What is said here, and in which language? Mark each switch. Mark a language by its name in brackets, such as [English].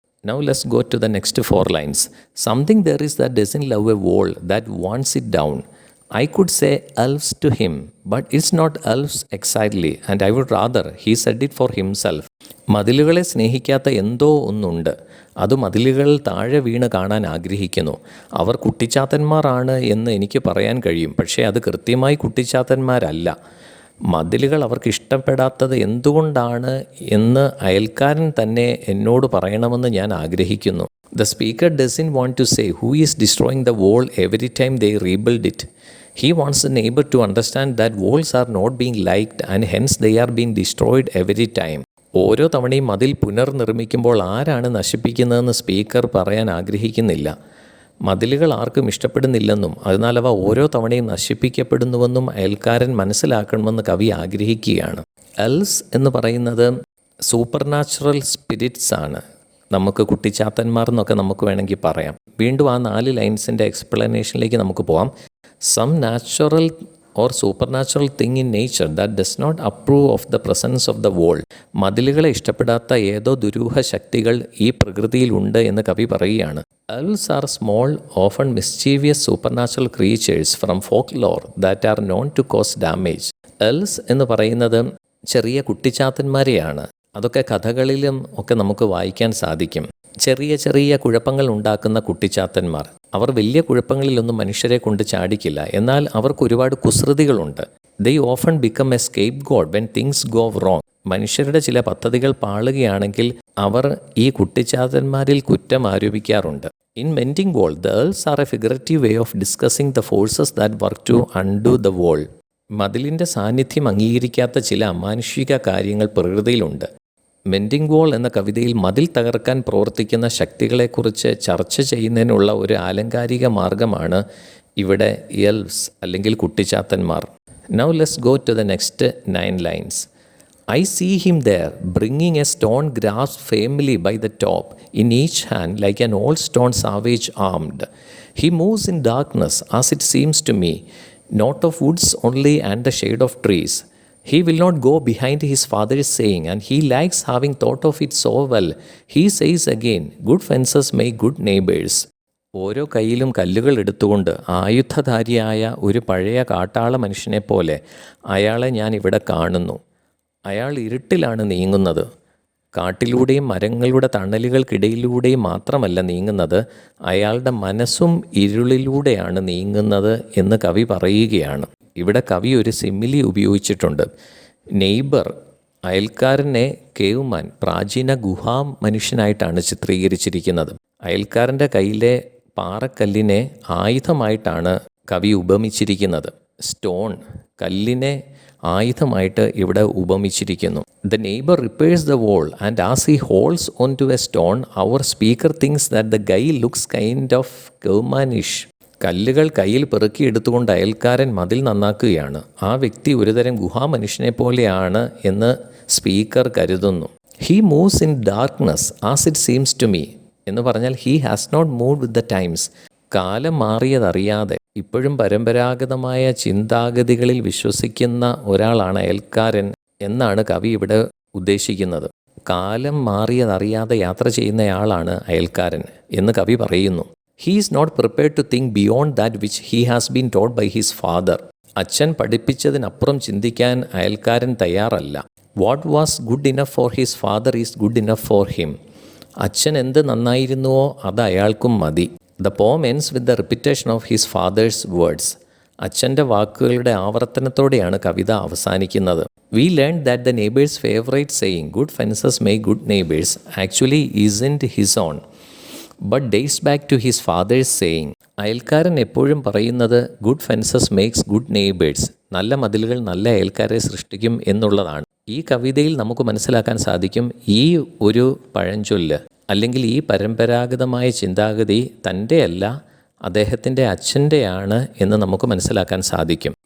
[English] Now let's go to the next 4 lines. Something there is that doesn't love a wall, that wants it down. I could say elves to him, but it's not elves exactly, and I would rather he said it for himself. [Malayalam] മതിലുകളെ സ്നേഹിക്കാത്ത എന്തോ ഒന്നുണ്ട്. അത് മതിലുകൾ താഴെ വീണ് കാണാൻ ആഗ്രഹിക്കുന്നു. അവർ കുട്ടിച്ചാത്തന്മാരാണ് എന്ന് എനിക്ക് പറയാൻ കഴിയും, പക്ഷേ അത് കൃത്യമായി കുട്ടിച്ചാത്തന്മാരല്ല. മതിലുകൾ അവർക്ക് ഇഷ്ടപ്പെടാത്തത് എന്തുകൊണ്ടാണ് എന്ന് അയൽക്കാരൻ തന്നെ എന്നോട് പറയണമെന്ന് ഞാൻ ആഗ്രഹിക്കുന്നു. [English] The speaker doesn't want to say who is destroying the wall every time they rebuild it. He wants the neighbor to understand that walls are not being liked and hence they are being destroyed every time. [Malayalam] ഓരോ തവണയും മതിൽ പുനർനിർമ്മിക്കുമ്പോൾ ആരാണ് നശിപ്പിക്കുന്നതെന്ന് speaker പറയാൻ ആഗ്രഹിക്കുന്നില്ല. മതിലുകൾ ആർക്കും ഇഷ്ടപ്പെടുന്നില്ലെന്നും അതിനാൽ അവ ഓരോ തവണയും നശിപ്പിക്കപ്പെടുന്നുവെന്നും അയൽക്കാരൻ മനസ്സിലാക്കണമെന്ന് കവി ആഗ്രഹിക്കുകയാണ്. എൽസ് എന്ന് പറയുന്നത് [English] supernatural spirits [Malayalam] ആണ്. നമുക്ക് കുട്ടിച്ചാത്തന്മാർ എന്നൊക്കെ നമുക്ക് വേണമെങ്കിൽ പറയാം. വീണ്ടും ആ 4 ലൈൻസിൻ്റെ എക്സ്പ്ലനേഷനിലേക്ക് നമുക്ക് പോകാം. [English] Some natural or supernatural thing in nature that does not approve of the presence of the wall. [Malayalam] മതിലുകളെ ഇഷ്ടപ്പെടാത്ത ഏതോ ദുരൂഹ ശക്തികൾ ഈ പ്രകൃതിയിലുണ്ട് എന്ന് കവി പറയുകയാണ്. [English] Elves are small, often mischievous supernatural creatures from folklore that are known to cause damage. [Malayalam] Elves എന്ന് പറയുന്നത് ചെറിയ കുട്ടിച്ചാത്തന്മാരെയാണ്. അതൊക്കെ കഥകളിലും ഒക്കെ നമുക്ക് വായിക്കാൻ സാധിക്കും. ചെറിയ ചെറിയ കുഴപ്പങ്ങൾ ഉണ്ടാക്കുന്ന കുട്ടിച്ചാത്തന്മാർ. അവർ വലിയ കുഴപ്പങ്ങളിലൊന്നും മനുഷ്യരെ കൊണ്ട് ചാടിക്കില്ല. എന്നാൽ അവർക്ക് ഒരുപാട് കുസൃതികളുണ്ട്. [English] They often become a scapegoat when things go wrong. [Malayalam] മനുഷ്യരുടെ ചില പദ്ധതികൾ പാളുകയാണെങ്കിൽ അവർ ഈ കുട്ടിച്ചാത്തന്മാരിൽ കുറ്റം ആരോപിക്കാറുണ്ട്. [English] In mending wall, the elves are a figurative way of discussing the forces that work to undo the wall. [Malayalam] മതിലിൻ്റെ സാന്നിധ്യം അംഗീകരിക്കാത്ത ചില അമാനുഷിക കാര്യങ്ങൾ പ്രകൃതിയിലുണ്ട്. മെൻഡിങ് വോൾ എന്ന കവിതയിൽ മതിൽ തകർക്കാൻ പ്രവർത്തിക്കുന്ന ശക്തികളെക്കുറിച്ച് ചർച്ച ചെയ്യുന്നതിനുള്ള ഒരു ആലങ്കാരിക മാർഗമാണ് ഇവിടെ എൽവ്സ് അല്ലെങ്കിൽ കുട്ടിച്ചാത്തന്മാർ. [English] Now let's go to the next 9 lines. I see him there, bringing a stone grasped firmly by the top, in each hand like an old stone savage armed. He moves in darkness, as it seems to me, not of woods only and the shade of trees. He will not go behind his father's saying, and he likes having thought of it so well. He says again, good fences make good neighbors. [Malayalam] ഓരോ കയ്യിലും കല്ലുകൾ എടുത്തുകൊണ്ട് ആയുധധാരിയായ ഒരു പഴയ കാട്ടാള മനുഷ്യനെ പോലെ അയാളെ ഞാൻ ഇവിടെ കാണുന്നു. അയാൾ ഇരുട്ടിലാണ് നീങ്ങുന്നത്. കാട്ടിലൂടെയും മരങ്ങളുടെ തണലുകൾക്കിടയിലൂടെയും മാത്രമല്ല നീങ്ങുന്നത്, അയാളുടെ മനസ്സും ഇരുളിലൂടെയാണ് നീങ്ങുന്നത് എന്ന് കവി പറയുകയാണ്. ഇവിടെ കവി ഒരു സിമിലി ഉപയോഗിച്ചിട്ടുണ്ട്. നെയ്ബർ, അയൽക്കാരനെ കേവ്മാൻ, പ്രാചീന ഗുഹാ മനുഷ്യനായിട്ടാണ് ചിത്രീകരിച്ചിരിക്കുന്നത്. അയൽക്കാരൻ്റെ കയ്യിലെ പാറക്കല്ലിനെ ആയുധമായിട്ടാണ് കവി ഉപമിച്ചിരിക്കുന്നത്. സ്റ്റോൺ, കല്ലിനെ ആയുധമായിട്ട് ഇവിടെ ഉപമിച്ചിരിക്കുന്നു. [English] The neighbor repairs the wall and as he holds onto a stone, our speaker thinks that the guy looks kind of Caveman-ish. [Malayalam] കല്ലുകൾ കയ്യിൽ പെറുക്കിയെടുത്തുകൊണ്ട് അയൽക്കാരൻ മതിൽ നന്നാക്കുകയാണ്. ആ വ്യക്തി ഒരുതരം ഗുഹാമനുഷ്യനെ പോലെയാണ് എന്ന് സ്പീക്കർ കരുതുന്നു. [English] He moves in darkness as it seems to me. [Malayalam] എന്ന് പറഞ്ഞാൽ [English] he has not moved with the times. [Malayalam] കാലം മാറിയതറിയാതെ ഇപ്പോഴും പരമ്പരാഗതമായ ചിന്താഗതികളിൽ വിശ്വസിക്കുന്ന ഒരാളാണ് അയൽക്കാരൻ എന്നാണ് കവി ഇവിടെ ഉദ്ദേശിക്കുന്നത്. കാലം മാറിയതറിയാതെ യാത്ര ചെയ്യുന്നയാളാണ് അയൽക്കാരൻ എന്ന് കവി പറയുന്നു. [English] He is not prepared to think beyond that which he has been taught by his father. [Malayalam] അച്ഛൻ പഠിപ്പിച്ചതിനപ്പുറം ചിന്തിക്കാൻ അയൽക്കാരൻ തയ്യാറല്ല. [English] What was good enough for his father is good enough for him. [Malayalam] അച്ഛൻ എന്ത് നന്നായിരുന്നുവോ അത് അയാൾക്കും മതി. [English] The poem ends with the repetition of his father's words. [Malayalam] അച്ഛൻ്റെ വാക്കുകളുടെ ആവർത്തനത്തോടെയാണ് കവിത അവസാനിക്കുന്നത്. [English] We learned that the neighbor's favorite saying, good fences make good neighbors, actually isn't his own, but dates back to his father's saying. [Malayalam] അയൽക്കാരൻ എപ്പോഴും പറയുന്നത് [English] good fences makes good neighbours, [Malayalam] നല്ല മതിലുകൾ നല്ല അയൽക്കാരെ സൃഷ്ടിക്കും എന്നുള്ളതാണ്. ഈ കവിതയിൽ നമുക്ക് മനസ്സിലാക്കാൻ സാധിക്കും ഈ ഒരു പഴഞ്ചൊല്ല് അല്ലെങ്കിൽ ഈ പരമ്പരാഗതമായ ചിന്താഗതി തൻ്റെ അല്ല, അദ്ദേഹത്തിൻ്റെ അച്ഛൻ്റെയാണ് എന്ന് നമുക്ക് മനസ്സിലാക്കാൻ സാധിക്കും.